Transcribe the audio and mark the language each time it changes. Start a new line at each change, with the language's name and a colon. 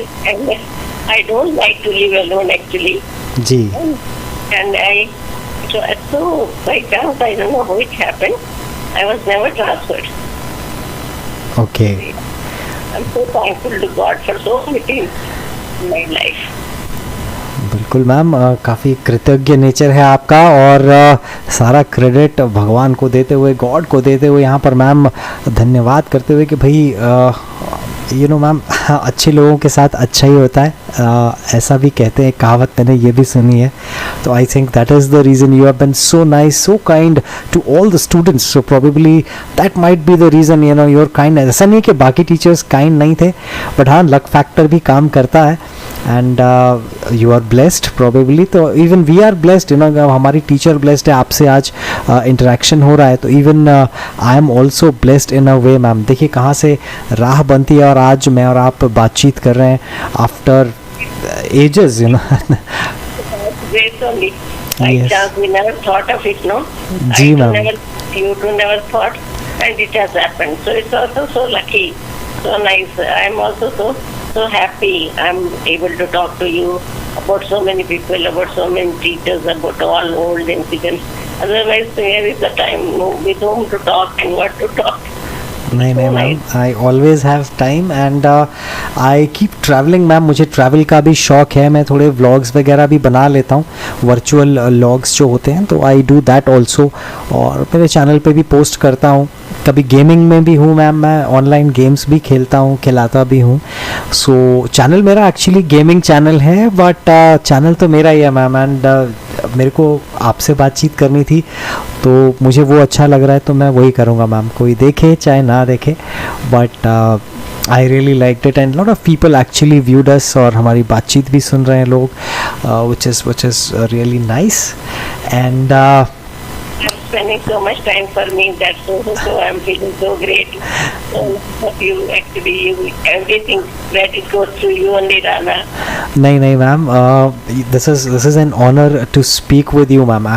English: and I don't like to live alone actually.
Hindi: Ji.
English: And so by chance, I don't know how it happened. I was never transferred. Okay. I'm so thankful to God for so many things in my life.
Hindi: बिल्कुल ma'am, काफ़ी कृतज्ञ nature है आपका, और सारा credit भगवान को देते हुए, गॉड को देते हुए, यहाँ पर मैम धन्यवाद करते हुए कि भाई यू नो मैम, अच्छे लोगों के साथ अच्छा ही होता है, ऐसा भी कहते हैं, कहावत मैंने ये भी सुनी है।
English: तो I think that is the reason you have been so nice, so kind to all the students, so probably that might be the reason, you know, your kind.
Hindi: ऐसा नहीं कि बाकी टीचर्स काइंड नहीं थे, बट हाँ, luck factor भी काम करता है,
English: And you are blessed probably.
Hindi: तो
English: even we are blessed,
Hindi: you know, हमारी टीचर ब्लेस्ड है, आपसे आज इंटरेक्शन हो रहा है, तो
English: Even I am also blessed in a way ma'am.
Hindi: देखिए कहाँ से राह बनती है, और आज मैं और आप बातचीत कर रहे हैं after ages, you know.
English: Great only. By Yes. chance, we never thought of it, no?
Hindi: Ji,
English: I too ma'am. you too never thought, and it has happened. So it's also so lucky, so nice. I'm also so happy. I'm able to talk to you about so many people, about so many teachers, about all old incidents. Otherwise, here is the time with whom to talk and what to talk.
Hindi: नहीं नहीं
English: Ma'am, I always have time, and I keep travelling ma'am.
Hindi: मुझे travel का भी शौक है, मैं थोड़े vlogs वगैरह भी बना लेता हूँ, वर्चुअल व्लॉग्स जो होते हैं, तो
English: I do that also,
Hindi: और मेरे चैनल पे भी पोस्ट करता हूँ। कभी गेमिंग में भी हूँ मैम, मैं ऑनलाइन गेम्स भी खेलता हूँ, खिलाता भी हूँ। सो चैनल मेरा एक्चुअली गेमिंग चैनल है, बट चैनल तो मेरा ही है मैम, एंड मेरे को आपसे बातचीत करनी थी, तो मुझे वो अच्छा लग रहा है, तो मैं वही करूँगा मैम, कोई देखे चाहे ना देखे,
English: but I really like it, and lot of people actually viewed us,
Hindi: और हमारी बातचीत भी सुन रहे हैं लोग,
English: which is really nice,
Hindi: and
English: I'm spending so much time for me. That's so I'm feeling so great. So you actually, everything credit goes through you only, Rana. नहीं ma'am, this is an honour to speak with you ma'am.